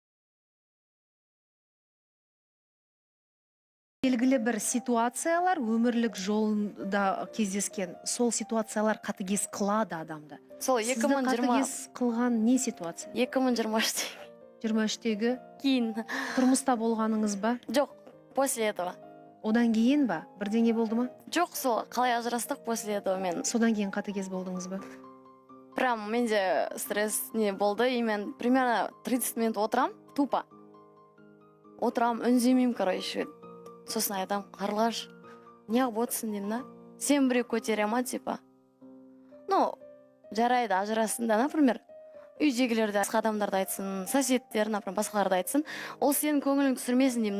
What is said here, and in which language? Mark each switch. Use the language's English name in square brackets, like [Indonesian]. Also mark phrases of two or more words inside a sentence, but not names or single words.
[Kazakh] Белгілі бір ситуациялар өмірлік жолында кездескен, сол ситуациялар қатыгез қылады адамды. Сол Сізді қатыгез қылған не ситуация? 23-тегі кейін. тұрмыста болғаныңыз ба? Жоқ, [Russian] после этого. [Kazakh] Одан кейін ба? Бірдеңе болды ма? Жоқ, сол қалай ажырастық [Russian] после этого [Kazakh] мен. Содан кейін қатыгез болдыңыз ба? Прям менде стресс не болды, и мен примерно 30 минут отырам, тупо. Отырам, үнземеймін, короче. Сосын айтам, Қарлығаш, неғып отырсың деймін да? Сен біреу көтере ма, типа. Ну, жарайды, ажырасын да, например, үйдегілерді, басқа адамдарды айтсын, соседтер, например, басқаларды айтсын, ол сенің көңілің түсірмесін деймін да?